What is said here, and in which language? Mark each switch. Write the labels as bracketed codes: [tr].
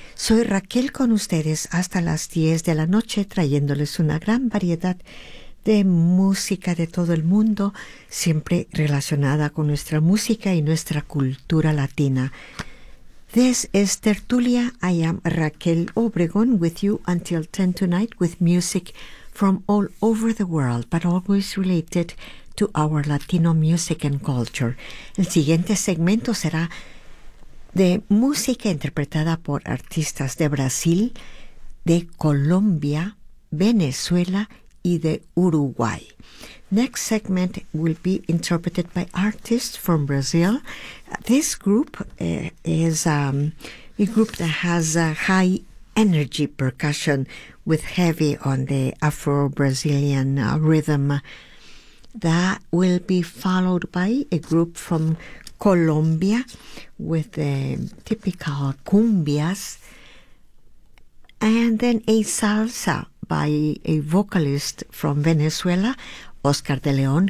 [es] Soy Raquel con ustedes hasta las 10 de la noche, trayéndoles una gran variedad de música de todo el mundo, siempre relacionada con nuestra música y nuestra cultura latina. [en] This is Tertulia. I am Raquel Obregón with you until 10 tonight with music from all over the world, but always related to our Latino music and culture. El siguiente segmento será de música interpretada por artistas de Brasil, de Colombia, Venezuela y de Uruguay. Next segment will be interpreted by artists from Brazil. This group is a group that has a high energy percussion with heavy on the Afro-Brazilian rhythm. That will be followed by a group from Colombia with the typical cumbias, and then a salsa by a vocalist from Venezuela, Oscar de León.